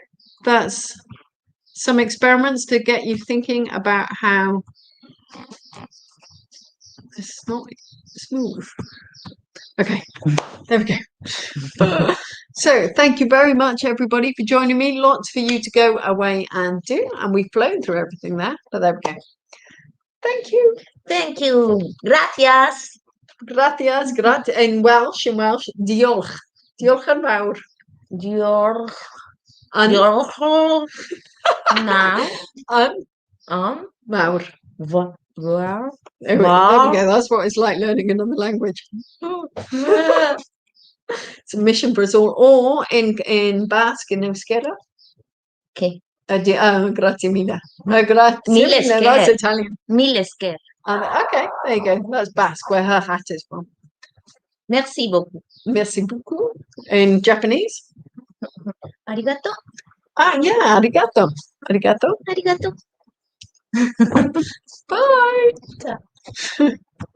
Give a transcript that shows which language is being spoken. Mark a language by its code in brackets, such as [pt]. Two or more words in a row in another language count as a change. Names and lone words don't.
[en] That's some experiments to get you thinking about how it's not smooth. Okay, there we go. So thank you very much, everybody, for joining me. Lots for you to go away and do. And we've flown through everything there, but there we go. Thank you. Thank you. [es] Gracias. Gracias, [en] in Welsh, diolch. [cy] Diolch yn fawr. Diolch. Yn, Diolch. Now. Mawr. [en] Well. There we go. That's what it's like learning another language. It's a mission for us all. Or in Basque, in Euskera. Okay. [it] Grazie mille. Grazie mille. [en] That's Italian. [eu] Mille sker. [en] Okay, there you go. That's Basque, where her hat is from. [fr] Merci beaucoup. Merci beaucoup. [en] In Japanese? [ja] Arigato. Yeah, arigato. Arigato. Arigato. [en] Bye.